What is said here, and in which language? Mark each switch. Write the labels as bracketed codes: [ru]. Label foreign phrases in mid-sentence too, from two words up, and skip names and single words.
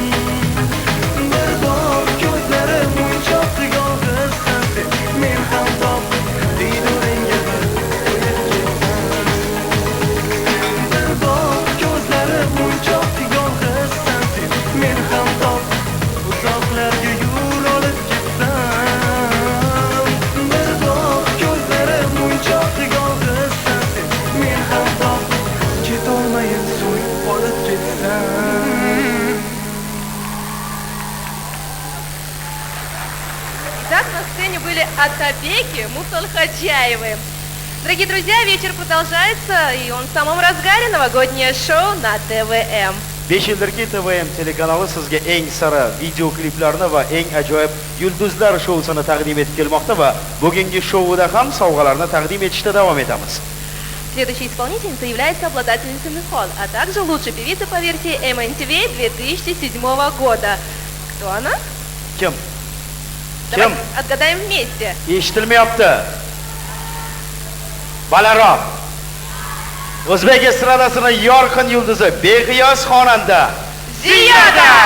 [uz] bir bor ko'zlari bunchoq yolg'izsan sen men ham top diydoringga bir qo'yib ketsam bir bor ko'zlari bunchoq yolg'izsan sen men ham top uzoqlarga yo'l olib ketsam bir bor ko'zlari bunchoq yolg'izsan sen men ham top ketolmayin so'yib olib ketsam. [ru] Итак, на сцене были Атабеки, Мусалхаджаевы. Дорогие друзья, вечер продолжается, и он в самом разгаре, новогоднее шоу на ТВМ. [uz] 5 yildirki TVM telekanali sizga eng sara video kliplarni va eng ajoyib yulduzlar shousini taqdim etib kelmoqda va bugungi shouda ham sovg'alarni taqdim etishda davom etamiz. [ru] Следующая исполнительница является обладательницей Михол, а также лучшей певицей по версии MNTV 2007 года. Кто она? [uz] Kim? [ru] Давайте отгадаем вместе. [uz] Eshitilmayapti. Balandroq. O'zbek estradasining yorqin yulduzi, beqiyos xonanda Ziyoda.